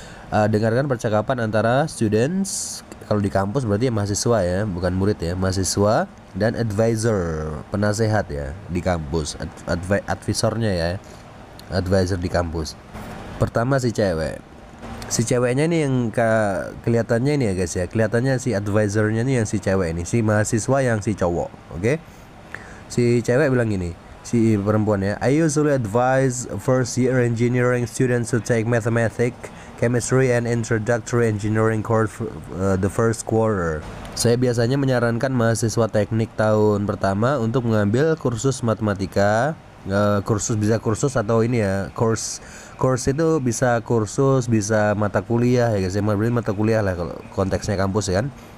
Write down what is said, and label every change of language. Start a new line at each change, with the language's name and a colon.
Indonesian: Dengarkan percakapan antara students, kalau di kampus berarti ya mahasiswa ya, bukan murid ya, mahasiswa dan advisor, penasehat ya di kampus, advisornya ya, advisor di kampus. Pertama si ceweknya nih yang kelihatannya ini ya guys ya, kelihatannya si advisornya nih yang si cewek ini, si mahasiswa yang si cowok, oke? Si cewek bilang gini, si perempuan ya,
English: I usually advise first year engineering students to take mathematics, chemistry and introductory engineering course the first quarter.
Indonesian: Saya biasanya menyarankan mahasiswa teknik tahun pertama untuk mengambil kursus matematika, bisa kursus atau ini ya, course itu bisa kursus, bisa mata kuliah ya guys, berarti mata kuliah lah kalau konteksnya kampus ya kan.